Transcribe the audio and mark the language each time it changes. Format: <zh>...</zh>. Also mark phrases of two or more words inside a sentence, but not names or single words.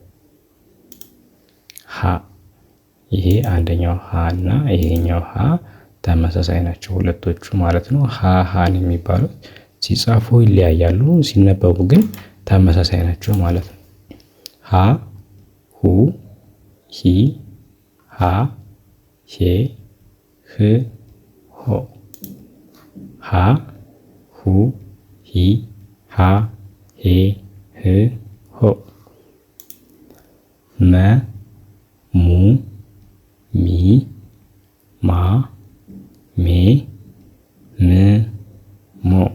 <am>ሀ። ይሄ አንደኛው ሀ እና ይሄኛው ሀ ተመሳሳይ ናቸው ሁለቶቹ ማለት ነው። ሀ ሀን የሚባሉት ሲጻፉ ይለያያሉ፣ ሲነበቡ ግን ተመሳሳይ ናቸው ማለት ነው። ሀ ሁ ሂ ሃ ሄ ህ ሆ። ሀ ሁ ሂ ሃ ሄ ህ ሆ። መ ሙ ሚ ማ ሜ ም ሞ።</am>